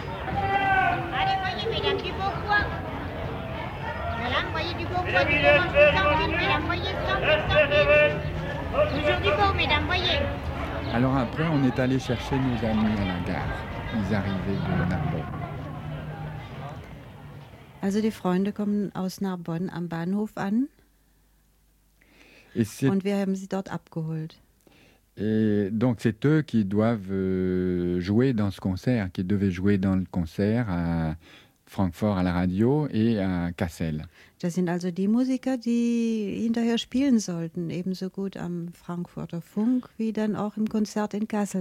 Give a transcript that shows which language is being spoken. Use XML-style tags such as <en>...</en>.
<fr>Allez, voyez, mesdames, du bon coin. Voilà, voyez, du bon coin, du bon coin, du bon coin, mesdames, voyez, sans vous sortir. Alors après, on est allé chercher nos amis à la gare. Ils arrivaient de Narbonne.</fr> <de>Also die Freunde kommen aus Narbonne am Bahnhof an.</de> <fr>Et c'est...</fr> <de>Und wir haben sie dort abgeholt.</de> <fr>Et donc c'est eux qui doivent jouer dans ce concert, qui devaient jouer dans le concert à Francfort à la radio et à Kassel.</fr> <de>Das sind also die Musiker, die hinterher spielen sollten, ebenso gut am Frankfurter Funk wie dann auch im Konzert in Kassel.</de>